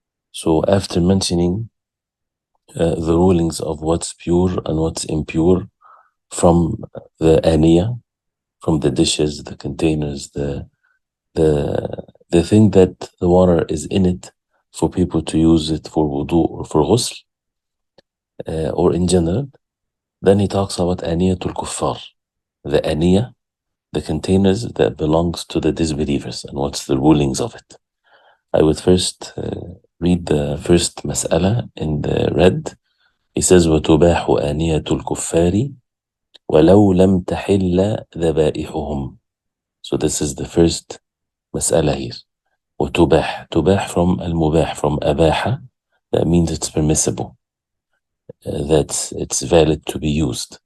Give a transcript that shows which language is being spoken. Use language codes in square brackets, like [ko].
[en] So after mentioning the rulings of what's pure and what's impure from the aniya, from the dishes, the containers, the thing that the water is in it for people to use it for wudu or for ghusl, or in general, then he talks about aniyatul kuffar, the aniya, the containers that belongs to the disbelievers and what's the rulings of it. I would first read the first mas'ala in the red. [ar] He says وَتُبَاحُ آنِيَةُ الْكُفَّارِ وَلَوْ لَمْ تَحِلَّ ذَبَائِحُهُم. [en] So this is the first mas'ala here. وَتُبَاح, tubah from al-mubah, from abaha, that means it's permissible, that it's valid to be used.